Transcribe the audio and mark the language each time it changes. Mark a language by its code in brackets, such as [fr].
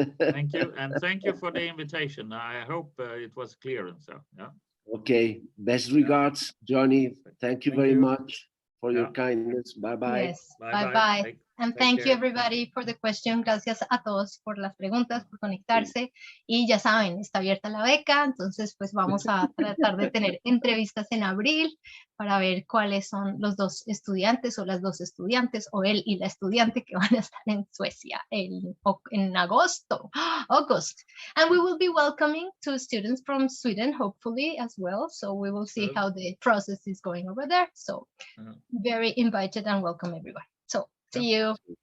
[en] Thank you, and thank you for the invitation. I hope it was clear and so. Yeah. Okay, best regards, Johnny. Thank you very much for your kindness. Bye-bye. Yes, bye-bye. And Take thank you everybody for the question. [es] Gracias a todos por las preguntas, por conectarse. Y ya saben, está abierta la beca, entonces pues vamos a tratar de tener entrevistas en abril para ver cuáles son los dos estudiantes o las dos estudiantes o él y la estudiante que van a estar en Suecia en agosto. [en] August. And we will be welcoming 2 students from Sweden, hopefully as well. So we will see how the process is going over there. So very invited and welcome everyone. So see you.